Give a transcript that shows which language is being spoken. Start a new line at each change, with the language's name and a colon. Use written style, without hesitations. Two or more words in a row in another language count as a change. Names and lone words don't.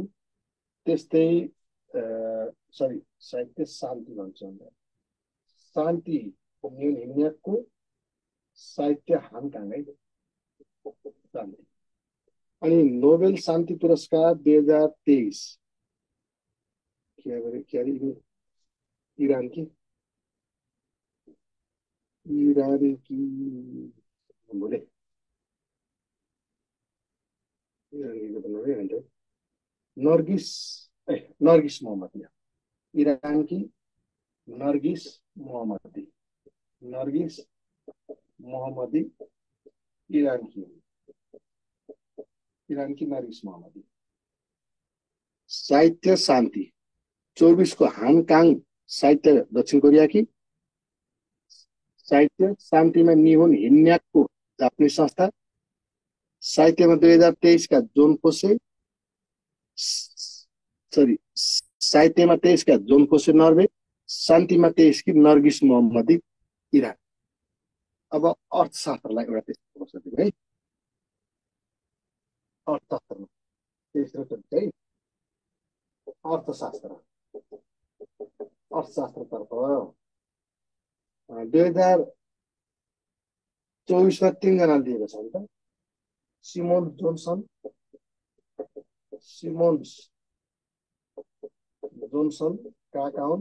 Nepali: त्यस्तै सरी साहित्य शान्ति भन्छ, शान्ति निहोन हिन्याक्को, साहित्य हान काङ है, शान्ति। अनि नोबेल शान्ति पुरस्कार 2023 ईरान की
Hindi: बोले नरगिस मोहम्मदी, ईरान की नरगिस मोहम्मदी, नरगिस मोहम्मदी ईरान की नरगिस मोहम्मदी।
Nepali: साहित्य शान्ति 24 को हान काङ साहित्य दक्षिण कोरिया की, साहित्य शान्तिमा निहोन हिन्याक्को जापानिज संस्था, साहित्यमा 2023 का जोन फोसे, सरी साहित्यमा 23 का जोन फोसे नर्वे, शान्तिमा 23 की नरगिस मोहम्मदी इरान। अब अर्थशास्त्रलाई एउटा त्यस्तो प्रश्न दिनु है, अर्थशास्त्रमा तेस्रो टपिक है, अर्थशास्त्र, अर्थशास्त्रतर्फ 2024 मा 3 जना दिएको छ नि त, सिमोन जोन्सन, सिमोन्स जोन्सन कहाँका हुन्?